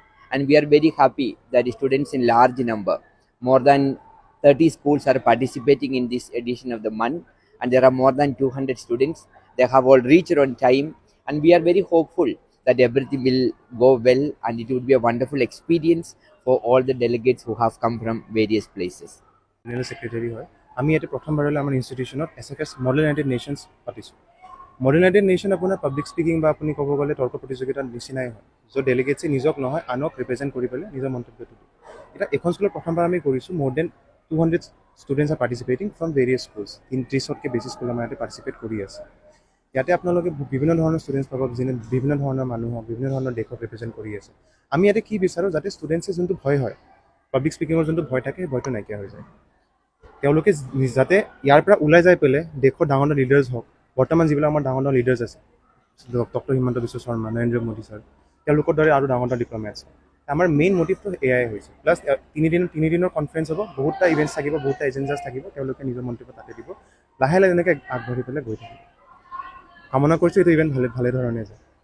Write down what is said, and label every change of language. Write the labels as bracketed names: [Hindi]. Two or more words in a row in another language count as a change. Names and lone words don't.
[English] And we are very happy that the students in large number, more than 30 schools are participating in this edition of the month. And there are more than 200 students. They have all reached on time. And we are very hopeful that everything will go well and it will be a wonderful experience for all the delegates who have come from various places. General Secretary [Assamese] হয় আমি এতে প্ৰথম বাৰলৈ আমাৰ ইনষ্টিটিউচনত SFS Model United Nations পাতিছোঁ. Model United Nation apunar [English] public speaking [Assamese] বা আপুনি ক'বলৈ গ'লে তৰ্ক প্ৰতিযোগিতাৰ নিচিনাই হয় য'ত ডেলিগেটছে নিজক নহয় আনক ৰিপ্ৰেজেণ্ট কৰি পেলে নিজৰ মন্তব্যটো এটা এখন স্কুল প্ৰথম বাৰ আমি কৰিছোঁ [English] more than 200 students are participating from various schools in 30 [Assamese] তকৈ বেছি স্কুল আমাৰ ইয়াত পাৰ্টিচিপেট কৰি আছে ইয়াতে আপোনালোকে বিভিন্ন ধৰণৰ ষ্টুডেণ্টছ পাব যিনে বিভিন্ন ধৰণৰ মানুহ বিভিন্ন ধৰণৰ দেশক ৰিপ্ৰেজেণ্ট কৰি আছে আমি ইয়াতে কি বিচাৰোঁ যাতে ষ্টুডেণ্টছে যোনটো ভয় হয় [English] public speakingৰ [Assamese] যোনটো ভয় থাকে সেই ভয়টো নাইকিয়া হৈ যায় তেওঁলোকে যাতে ইয়াৰ পৰা ওলাই যাই পেলাই দেশৰ ডাঙৰ ডাঙৰ লিডাৰ্ছ হওক বৰ্তমান যিবিলাক আমাৰ ডাঙৰ ডাঙৰ লিডাৰ্ছ আছে ডক্টৰ হিমন্ত বিশ্ব শৰ্মা নৰেন্দ্ৰ মোদী ছাৰ তেওঁলোকৰ দৰে আৰু ডাঙৰ ডাঙৰ ডিপ্ল'মেটছ আমাৰ মেইন মটিভটো এয়াই হৈছে প্লাছ তিনিদিনৰ কনফাৰেঞ্চ হ'ব বহুতটা ইভেণ্টছ থাকিব বহুতটা এজেণ্ডাছ থাকিব তেওঁলোকে নিজৰ মন্তব্য তাতে দিব লাহে লাহে এনেকৈ আগবাঢ়ি পেলাই গৈ থাকিব কামনা কৰিছোঁ এইটো ইভেণ্ট ভালে ধৰণে যায়